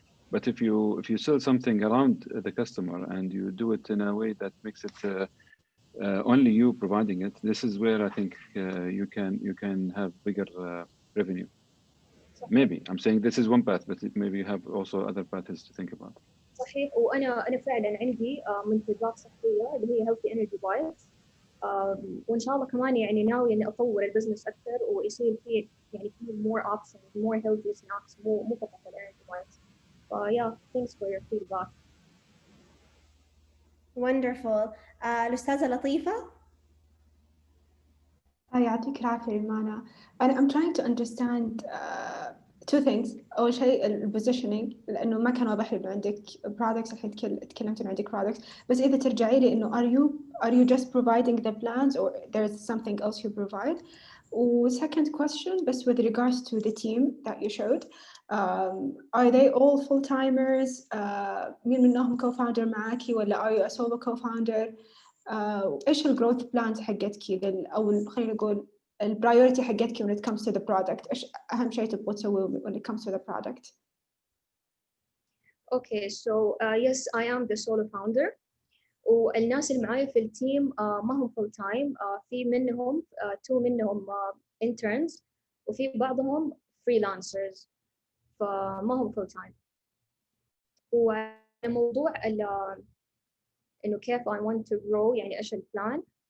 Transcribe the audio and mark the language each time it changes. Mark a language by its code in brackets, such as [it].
[en] But if you sell something around the customer and you do it in a way that makes it only you providing it, this is where I think you can have bigger revenue. Maybe I'm saying this is one path, but maybe you have also other paths to think about. [ar] صحيح. وانا فعلا عندي منتجات صحيه اللي هي healthy energy bites. وان شاء الله كمان يعني ناويه اني اطور البزنس اكثر ويصير فيه يعني فيه [en] more options, more healthy snacks, [ar] مو فقط الانرجي bites. [en] Yeah, thanks for your feedback. Wonderful. الأستاذة لطيفة. [ar] يعطيك العافية إيمانا. [en] I'm trying to understand two things. [ar] أول شيء ال positioning، لأنه ما كان واضح لي إنه [en] عندك products، الحين تكلمت إنه عندك products، بس إذا ترجعي لي إنه are you just providing the plans or there's something else you provide؟ second question, but with regards to the team that you showed, are they all full-timers؟ [ar] مين منهم co-founder معاكي ولا [en] are you a solo co-founder؟ [ar] إيش الجروث بلانز حقتك أو خلينا نقول البرايورتي حقتك [en] when it comes to the product؟ [ar] إيش أهم شيء تبغوا تسويه when it comes to the product؟ [en] Okay, so yes, I am the solo founder. [ar] والناس اللي معايا في التيم ما هم full time. في منهم two منهم interns وفي بعضهم freelancers فما هم full time. وموضوع إنه كيف [en] I want to grow [ar] يعني إيش البلان.